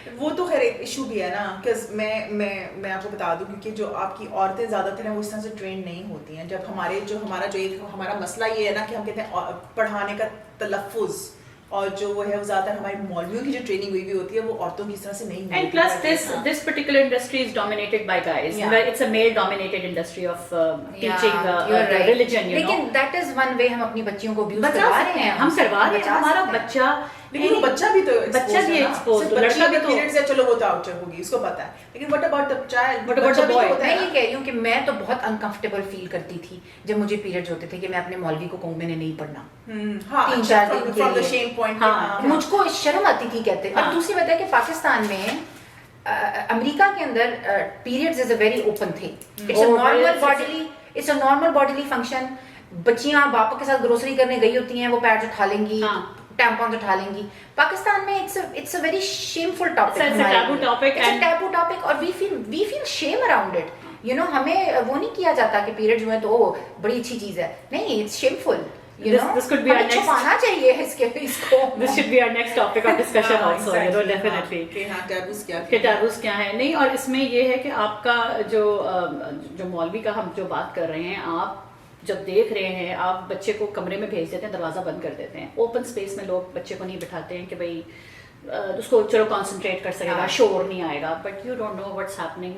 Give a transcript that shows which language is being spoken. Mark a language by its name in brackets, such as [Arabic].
[Urdu] وہ تو خیر ایک ایشو بھی ہے نا, کہ میں آپ کو بتا دوں کیونکہ جو آپ کی عورتیں زیادہ تر ہیں وہ اس طرح سے ٹرینڈ نہیں ہوتی ہیں. جب ہمارا مسئلہ یہ ہے نا کہ ہم کہتے ہیں پڑھانے کا تلفظ, اور جو وہ ہے وہ زیادہ تر ہماری مولویوں کی جو ٹریننگ ہوئی ہوئی ہوتی ہے وہ عورتوں کی اس طرح سے نہیں ہوتی. [English] And plus this particular industry is dominated by guys. It's a male dominated industry of teaching religion, you know. [Urdu] لیکن [English] that is one way [Urdu] ہم اپنی بچیوں کو abuse کروا رہے ہیں, ہم کروا رہے ہیں. ہمارا بچہ لیکن وہ بچہ بھی تو ایکسپوز, لڑکا بھی پیریڈز ہے, چلو وہ تو آؤٹر ہوگی, اس کو پتا ہے, لیکن [English] what about the child, what about the boy? [Urdu] میں یہ کہہ رہی ہوں کہ میں تو بہت انکمفرٹیبل فیل کرتی تھی جب مجھے پیریڈز ہوتے تھے کہ میں اپنے مولوی کو کہوں میں نے نہیں پڑھنا 3-4 دن کے لیے, مجھ کو شرم آتی تھی کہتے. اور دوسری بات ہے کہ پاکستان میں امریکہ کے اندر [English] Periods is a very open thing, it's a normal bodily function. [Urdu] بچیاں باپا کے ساتھ گروسری کرنے گئی ہوتی ہیں, وہ پیڈز اٹھا لیں گی, ٹیمپونز اٹھا لیں گی. پاکستان میں [English] it's a very shameful topic, it's a taboo topic, it's a taboo topic, اور we feel shame around it, you know. [Urdu] ہمیں وہ نہیں کیا جاتا کہ پیریڈز ہوئے تو بڑی اچھی چیز ہے, نہیں, [English] it's shameful. This could be our next. [Urdu] چھپانا چاہیے اس کو. [English] This should be our next topic of discussion also, you know, definitely. [Urdu] کہ tabus کیا ہے. نہیں, اور اس میں یہ ہے کہ آپ کا جو مولوی کا ہم جو بات کر رہے ہیں, آپ جب دیکھ رہے ہیں, آپ بچے کو کمرے میں بھیج دیتے ہیں, دروازہ بند کر دیتے ہیں. اوپن اسپیس میں لوگ بچے کو نہیں بٹھاتے ہیں کہ بھائی اس کو چلو کانسنٹریٹ کر سکے گا, شور نہیں آئے گا, [English] But you don't know what's happening.